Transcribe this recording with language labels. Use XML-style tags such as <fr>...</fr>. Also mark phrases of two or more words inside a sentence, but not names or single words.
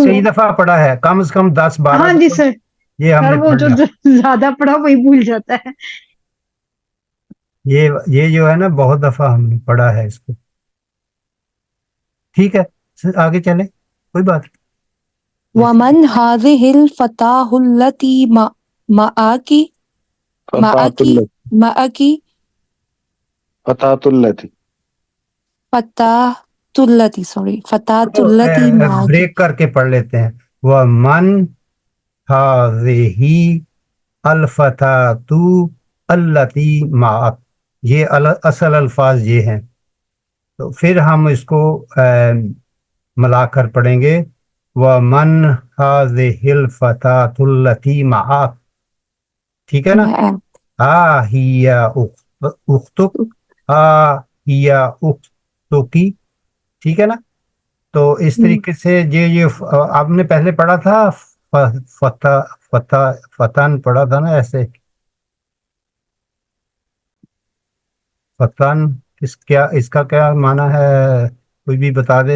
<hi>कई दफा पढ़ा है, कम से कम 10-12 हाँ जी सर। ये हमने सर वो पढ़ जो लिया। ज्यादा पढ़ा वही भूल जाता है। ये जो है ना बहुत दफा हमने पढ़ा है इसको। ठीक है, आगे चले, कोई बात नहीं।</hi> <ar>ومن هذه الفتاة التي معكِ معكِ الفتاة التي الفتاة التي sorry الفتاة التي</ar> <hi>तो,</hi> <ar>माआकी।</ar> <hi>ब्रेक करके पढ़ लेते हैं।</hi> <ar>ومن هذهِ الفتاةُ التي معكِ,</ar> <hi>ये असल अल्फाज ये हैं। तो फिर हम इसको मिलाकर पढ़ेंगे।</hi> <ar>ومن هذهِ الفتاةُ التي معكِ,</ar> <hi>ठीक है ना।</hi> <ar>ها هي أختكَ، ها هي أختكِ,</ar> <hi>ठीक है ना। तो इस तरीके से ये आपने पहले पढ़ा था,</hi> <ar>فتى فتى فتًى</ar> <hi>पढ़ा था ना ऐसे। फतन इसका क्या माना है, कोई भी बता दे।</hi>